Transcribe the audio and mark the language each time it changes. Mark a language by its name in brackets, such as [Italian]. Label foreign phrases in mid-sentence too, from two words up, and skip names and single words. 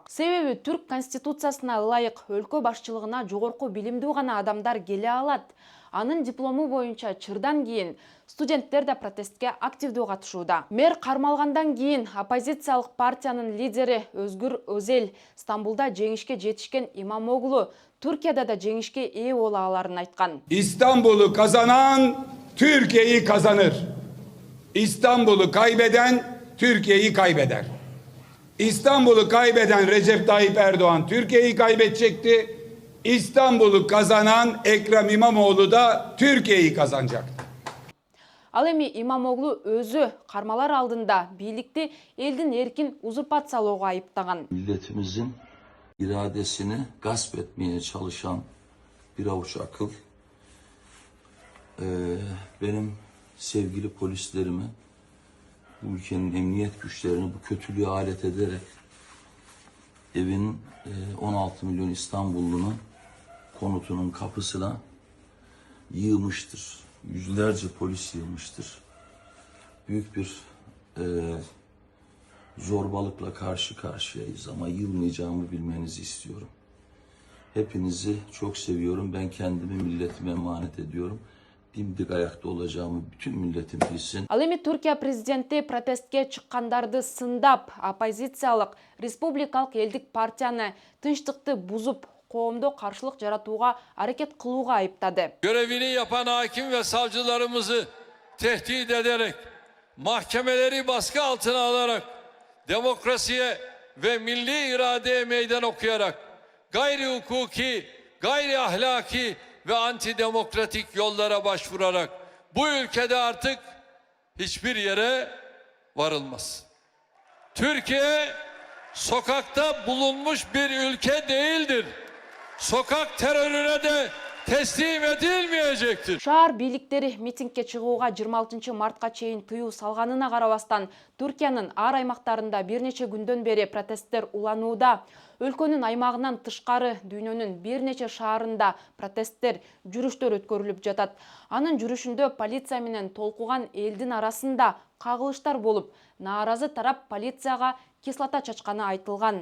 [Kyrgyz] Себеби Түрк конституциясына ылайык өлкө башчылыгына жогорку билимдүү гана адамдар келе алат. Анын диплому боюнча чырдан кийин студенттер да протестке активдүү катышууда. Мэр кармалгандан кийин оппозициялык партиянын лидери Өзгүр Өзел Стамбулда жеңишке жетишкен Имамоглу [Turkish] Türkiye'de de [Kyrgyz] жеңишке ээ бола аларын айткан. [Turkish] İstanbul'u kazanan Türkiye'yi kazanır. İstanbul'u kaybeden Türkiye'yi kaybeder. İstanbul'u kaybeden Recep Tayyip Erdoğan Türkiye'yi kaybedecekti. İstanbul'u kazanan Ekrem İmamoğlu da Türkiye'yi kazanacaktı. [Kyrgyz] Ал эми Имамоглу өзү кармалар алдында бийликти элдин эркин узурпациялоого айыптаган. [Turkish] Milletimizin iradesini gasp etmeye çalışan bir avuç akıl benim sevgili polislerimi, bu ülkenin emniyet güçlerini bu kötülüğe alet ederek evin 16 milyon İstanbullunun konutunun kapısına yığmıştır. Yüzlerce polis yığmıştır. Büyük bir zorbalıkla karşı karşıyayız ama yılmayacağımı bilmenizi istiyorum. Hepinizi çok seviyorum. Ben kendimi milletime emanet ediyorum. Dimdik ayakta olacağımı bütün milletim bilsin. [Kyrgyz] Ал эми Түркия президенти протестке чыккандарды сындап, оппозициялык республикалык элдик партияны тынчтыкты бузуп, коомдо каршылык жаратууга аракет кылууга айыптады. [Turkish] Görevini yapan hakim ve savcılarımızı tehdit ederek, mahkemeleri baskı altına alarak, demokrasiye ve milli iradeye meydan okuyarak, gayri hukuki, gayri ahlaki ve antidemokratik yollara başvurarak bu ülkede artık hiçbir yere varılmaz. Türkiye sokakta bulunmuş bir ülke değildir. Sokak terörüne de teslim edilmeyecektir. [Kyrgyz] Шаар бийликтери митингке чыгууга 26 мартка чейин тыюу салганына карабастан, Түркиянын ар аймактарында бир нече күндөн бери протесттер уланууда. Өлкөнүн аймагынан тышкары дүйнөнүн бир нече шаарында протесттер, жүрүштөр өткөрүлүп жатат. Анын жүрүшүндө полиция менен толкуган элдин арасында кагылыштар болуп, нааразы тарап полицияга кислота чачканы айтылган.